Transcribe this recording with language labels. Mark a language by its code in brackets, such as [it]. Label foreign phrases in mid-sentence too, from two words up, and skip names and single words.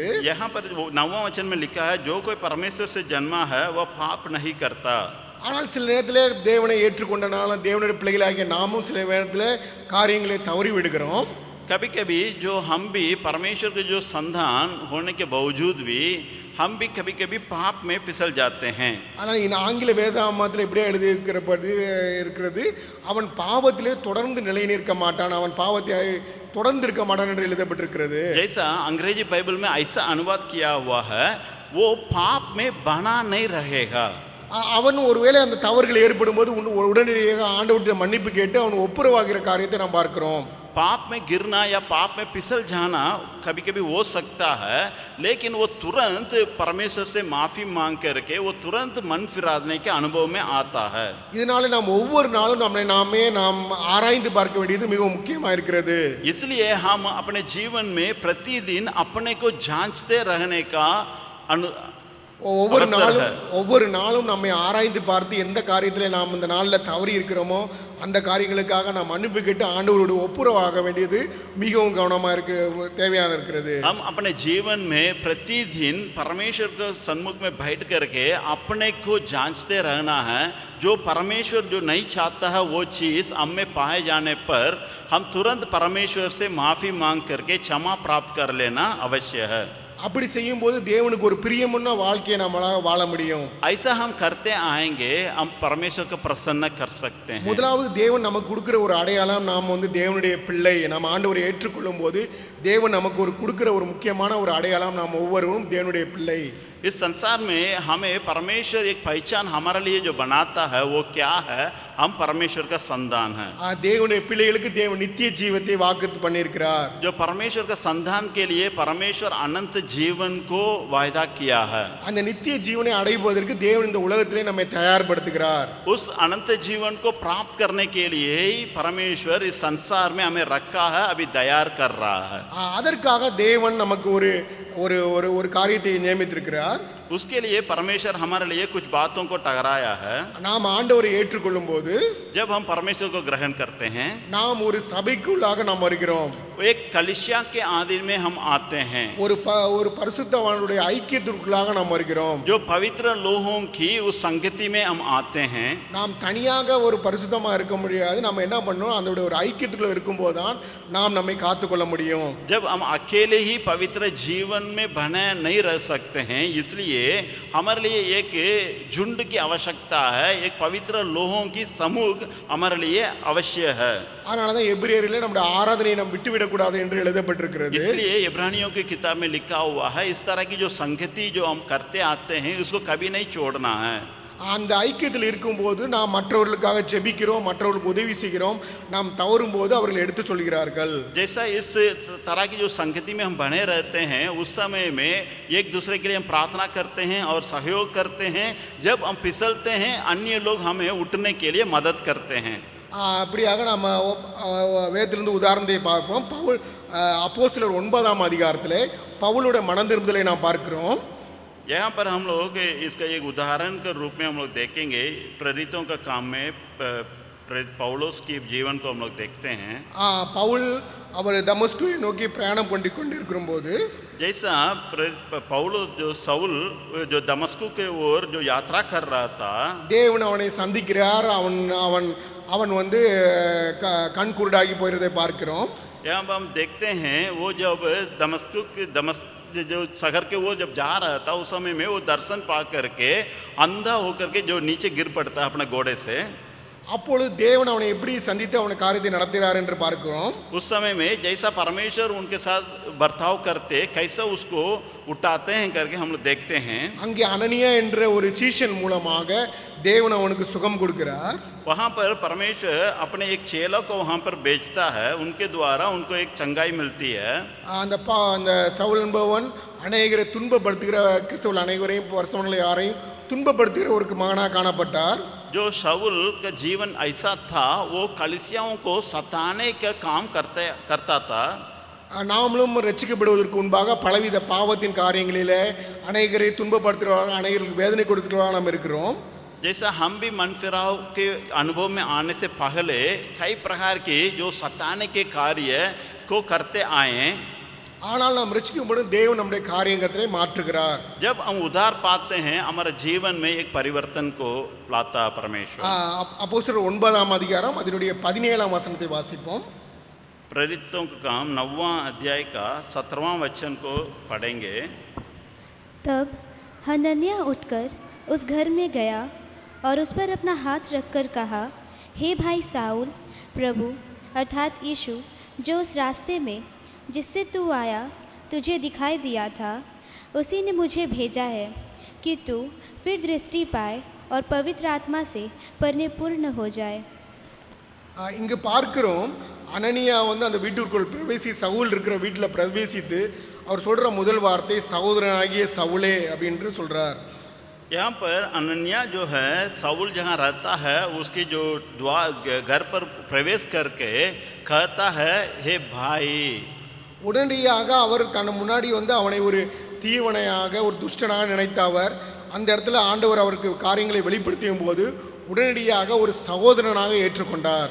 [hi] यहाँ पर 9वां वचन में लिखा है जो कोई परमेश्वर से जन्मा है वह पाप नहीं करता. [ta] ஆனால் சில நேரத்தில் தேவனை ஏற்றுக்கொண்டனால தேவனுடைய பிள்ளைகளாகிய நாமும் சில நேரத்தில் காரியங்களை தவறி விடுகிறோம். [hi] कभी कभी जो हम भी परमेश्वर के जो संतान होने के बावजूद भी हम भी कभी कभी पाप में फिसल जाते हैं. [ta] ஆனால் இந்த ஆங்கில வேதாகமத்தில் இப்படியே இருக்கிறது, அவன் பாவத்திலே தொடர்ந்து நிலை நிற்க மாட்டான், அவன் பாவத்தை தொடர்ந்து இருக்க மாட்டான் என்று எழுதப்பட்டிருக்கிறது. [hi] जैसा अंग्रेजी बाइबल में ऐसा अनुवाद किया हुआ है वो पाप में बना नहीं रहेगा. [ta] அவன் ஒருவேளை அந்த தவறுகள் ஏற்படும் போது உடனடியாக ஆண்டவர்கிட்ட மன்னிப்பு கேட்டு அவன் ஒப்புரவாகிற காரியத்தை நாம் பார்க்கிறோம். [hi] पाप में गिरना या पाप में फिसल जाना कभी कभी हो सकता है, लेकिन वो तुरंत परमेश्वर से माफ़ी मांग करके वो तुरंत मन फिराने के अनुभव में आता है. [ta] இதனால நாம் ஒவ்வொரு நாளும் நாம் ஆராய்ந்து பார்க்க வேண்டியது மிகவும் முக்கியமாக இருக்கிறது. [hi] इसलिए हम अपने जीवन में प्रतिदिन अपने को जांचते रहने का [ta] ஒவ்வொரு நாளும் நம்மை ஆராய்ந்து பார்த்து எந்த காரியத்தில் நாம் இந்த நாளில் தவறி இருக்கிறோமோ அந்த காரியங்களுக்காக நாம் மன்னிப்பு கேட்டு ஆண்டவரோடு ஒப்புரவாக வேண்டியது மிகவும் கவனமாக தேவையான இருக்கிறது. [hi] हम अपने जीवन में प्रतिदिन परमेश्वर के सन्मुख में बैठ करके अपने को जांचते रहना है. जो परमेश्वर जो नहीं चाहता है वो चीज़ हम में पाए जाने पर हम तुरंत परमेश्वर से माफ़ी मांग करके क्षमा प्राप्त कर लेना अवश्य है. [ta] அப்படி செய்யும் போது தேவனுக்கு ஒரு பிரியமுள்ள வாழ்க்கையை நம்மளால வாழ முடியும். [hi] ऐसा हम करते आएंगे हम परमेश्वर को प्रसन्न कर सकते हैं. [ta] முதலாவது தேவன் நமக்கு கொடுக்கிற ஒரு அடையாளம், நாம் தேவனுடைய பிள்ளை, நாம் ஆண்டவரை ஏற்றுக்கொள்ளும் போது தேவன் நமக்கு ஒரு கொடுக்கிற ஒரு முக்கியமான ஒரு அடையாளம், நாம் ஒவ்வொருவரும் தேவனுடைய பிள்ளை. [hi] इस संसार में हमें परमेश्वर एक पहचान हमारे लिए जो बनाता है वो क्या है, हम परमेश्वर का संतान है. [ta] தேவனுடைய பிள்ளைகளுக்கு தேவன் நித்திய ஜீவத்தை வாக்குறுதி பண்ணியிருக்கிறார். [hi] जो परमेश्वर का संतान के लिए परमेश्वर अनंत जीवन को वायदा किया है. [ta] அந்த நித்திய ஜீவனை அடைவதற்கு தேவன் இந்த உலகத்திலே நம்மை தயார்படுத்துகிறார். [hi] उस अनंत जीवन को प्राप्त करने के लिए ही परमेश्वर इस संसार में हमें रखा है, अभी तैयार कर रहा है. [ta] அதற்காக தேவன் நமக்கு ஒரு ஒரு ஒரு காரியத்தை நியமித்திருக்கிறார். [hi] उसके लिए परमेश्वर हमारे लिए कुछ बातों को ठहराया है. [ta] நாம் ஆண்டவரை ஏற்றுக்கொள்ளும் போது [hi] जब हम परमेश्वर को ग्रहण करते हैं [ta] நாம் ஒரு சபைக்குள்ளாக நாம் வருகிறோம். [hi] एक कलीसिया के आधीन में हम आते हैं. [ta] ஒரு பரிசுத்தவானுடைய ஐக்கியத்திற்குள்ளாக நாம் வருகிறோம். [hi] जो पवित्र लोगों की उस संगति में हम आते हैं. [ta] நாம் தனியாக ஒரு பரிசுத்தமா இருக்க முடியாது. நம்ம என்ன பண்ணோம், அந்த ஒரு ஐக்கியத்துக்குள்ள இருக்கும்போது தான் நாம் நம்மை காத்துக்கொள்ள முடியும். [hi] जब हम अकेले ही पवित्र जीवन में बने नहीं रह सकते हैं, इसलिए हमारे लिए एक झुंड की आवश्यकता है, एक पवित्र लोगों की समूह हमारे लिए अवश्य है. [ta] அதனால தான் எபிரேயரிலே நம்முடைய ஆராதனையை நாம் விட்டுவிடக்கூடாது என்று எழுதப்பட்டிருக்கிறது. [hi] इसलिए इब्रानियों की किताब में लिखा हुआ है इस तरह की जो संगति जो हम करते आते हैं उसको कभी नहीं छोड़ना है. [ta] அந்த ஐக்கியத்தில் இருக்கும்போது நாம் மற்றவர்களுக்காக ஜெபிக்கிறோம், மற்றவர்களுக்கு உதவி செய்கிறோம். நாம் தவறும் போது அவர்கள் எடுத்து சொல்கிறார்கள். [hi] जैसा इस तरह की जो संगति में हम बने रहते हैं उस समय में एक दूसरे के लिए हम प्रार्थना करते हैं और सहयोग करते हैं. जब हम फिसलते हैं अन्य लोग हमें उठने के लिए मदद करते हैं. [ta] அப்படியாக நம்ம வேதத்திலிருந்து உதாரணத்தை பார்ப்போம். பவுல் அப்போஸ்தலர் 9ஆம் அதிகாரத்திலே பவுலுடைய மனம் திரும்புதலை நாம் பார்க்கிறோம். [hi] यहाँ पर हम लोग इसका एक उदाहरण के रूप में हम लोग देखेंगे. प्रेरितों का काम में पौलुस की जीवन को हम लोग देखते हैं. [ta] பவுல் அவர் தமஸ்குவை நோக்கி பிரயாணம் பண்ணி கொண்டிருக்கும்போது [hi] जैसा पौलुस जो सऊल जो दमस्कु के ओर जो यात्रा कर रहा था, [ta] தேவன் அவனை சந்திக்கிறார். அவன் அவன் அவன் கண் குருடாகி போயிருதை பார்க்கிறோம். [hi] यहाँ पर हम देखते हैं वो जब दमस्क जो शहर के वो जब जा रहा था उस समय में वो दर्शन पा करके अंधा होकर के जो नीचे गिर पड़ता है अपने घोड़े से. [ta] அப்பொழுது தேவன் அவனை எப்படி சந்தித்து அவனை காரியத்தை நடத்துகிறார் என்று பார்க்கிறோம். [hi] उस समय में जैसा परमेश्वर उनके साथ बर्ताव करते कैसा उसको उठाते हैं करके हम लोग देखते हैं. [ta] அங்கே அனனியா என்ற ஒரு சீஷன் மூலமாக தேவன் அவனுக்கு சுகம் கொடுக்கிறார். [hi] वहाँ पर परमेश्वर अपने एक चेला को वहाँ पर भेजता है, उनके द्वारा उनको एक चंगाई मिलती है. [ta] அந்த சவுல் என்பவன் அநேகரை துன்பப்படுத்துகிற கிறிஸ்தவர்கள் அனைவரையும் வருஷங்களை யாரையும் துன்பப்படுத்துகிற ஒரு மகனாக காணப்பட்டார். [hi] जो शाऊल का जीवन ऐसा था वो कलीसियाओं को सताने का काम करता था. [ta] நாமளும் ரட்சிக்கப்படுவதற்கு முன்பாக பலவித பாவத்தின் காரியங்களிலே அநேகரை துன்பப்படுத்துகிறவர்கள் அநேகருக்கு வேதனை கொடுக்கிறவர்களாக நாம் இருக்கிறோம். [hi] जैसा हम भी मन फिराव के अनुभव में आने से पहले कई प्रकार के जो सताने के कार्य को करते आए हैं, [ta] ஆனால் நாம் ரட்சிக்கப்படும் தேவன் நம்முடைய காரியங்களை மாற்றுகிறார். [hi] जब हम उद्धार पाते हैं हमारे जीवन में एक परिवर्तन को लाता परमेश्वर. [ta] அப்போஸ்தலர் 9ஆம் அதிகாரம் அதனுடைய 17ஆம் வசனத்தை வாசிப்போம். [hi] प्रेरितों का काम 9वां अध्याय का 17वां वचन को पढ़ेंगे. तब हनन्याह उठकर उस घर में गया और उस पर अपना हाथ रखकर कहा, हे भाई साउल, प्रभु अर्थात यीशु जो उस रास्ते में जिससे तू आया तुझे दिखाई दिया था, उसी ने मुझे भेजा है कि तू फिर दृष्टि पाए और पवित्र आत्मा से परिपूर्ण हो जाए. [ta] இங்கு பார்க்கிறோம், அனனியா வந்து அந்த வீட்டுக்குள் சவுல் இருக்கிற வீட்டில் பிரவேசித்து அவர் சொல்கிற முதல் வார்த்தை சகோதரனாகிய சவுலே அப்படின்று சொல்கிறார். [hi] यहाँ पर अनन्या जो है साउल जहाँ रहता है उसकी जो घर पर प्रवेश करके कहता है, हे भाई. [ta] உடனடியாக அவர் தன் முன்னாடி வந்து அவனை ஒரு தீவனையாக ஒரு துஷ்டனாக நினைத்த அவர் அந்த இடத்துல ஆண்டவர் அவருக்கு காரியங்களை வெளிப்படுத்தியும் போது உடனடியாக ஒரு சகோதரனாக ஏற்றுக்கொண்டார்.